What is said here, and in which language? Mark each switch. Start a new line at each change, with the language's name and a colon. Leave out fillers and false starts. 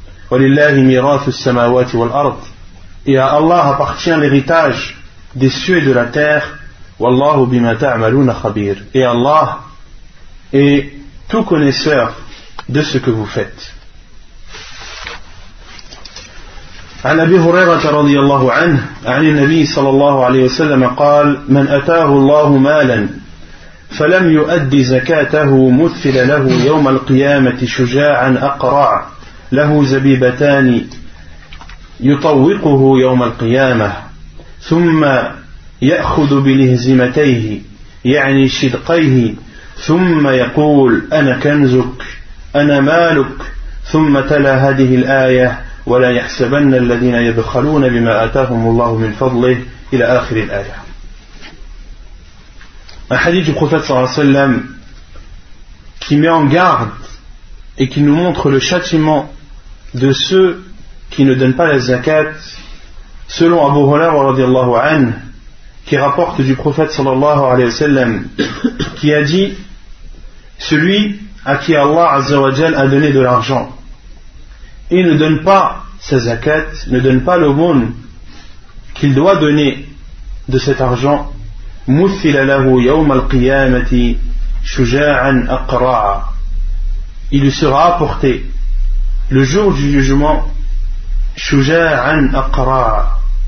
Arabic: Walillahi mirathu as-samawati wal-ard.
French: Et à Allah appartient l'héritage des cieux et de la terre.
Arabic: Wallahu bima ta'maluna khabir.
French: Et Allah est tout connaisseur de ce que vous faites.
Arabic: عن أبي هريرة رضي الله عنه عن النبي صلى الله عليه وسلم قال: من أتاه الله مالا فلم يؤدي زكاته مثل له يوم القيامة شجاعا أقرع له زبيبتان يطوقه يوم القيامة ثم يأخذ بلهزمتيه يعني شدقيه ثم يقول: أنا كنزك أنا مالك. ثم تلا هذه الآية: ولا يحسبن الذين يبخلون بما آتاهم الله من فضله إلى آخر الآية.
French: Un hadith du prophète sallallahu alayhi wa sallam qui met en garde et qui nous montre le châtiment de ceux qui ne donnent pas la zakat. Selon Abu Hurayra radiallahu anhu, qui rapporte du prophète sallallahu alayhi wa sallam, qui a dit: celui à qui Allah azza wa jal a donné de l'argent et ne donne pas sa zakat, ne donne pas l'aumône qu'il doit donner de cet argent,
Arabic: مُثِّلَ لَهُ يَوْمَ الْقِيَامَةِ شُجَاعًا أَقْرَاعًا,
French: il lui sera apporté le jour du jugement
Arabic: شُجَاعًا أَقْرَاعًا.